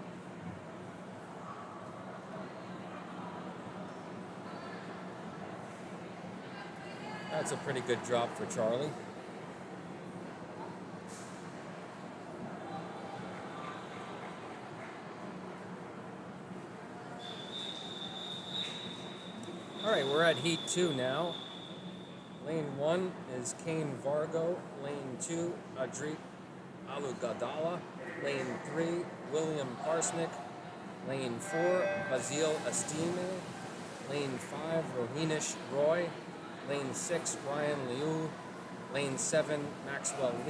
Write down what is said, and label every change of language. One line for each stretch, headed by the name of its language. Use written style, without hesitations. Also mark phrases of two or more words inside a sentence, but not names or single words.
English: That's a pretty good drop for Charlie. All right, we're at heat 2 now. Lane 1 is Kane Vargo. Lane 2, Adrit Alugadala. Lane 3, William Parsnick. Lane 4, Basile Estime. Lane 5, Rohinish Roy. Lane 6, Ryan Liu. Lane 7, Maxwell Lee.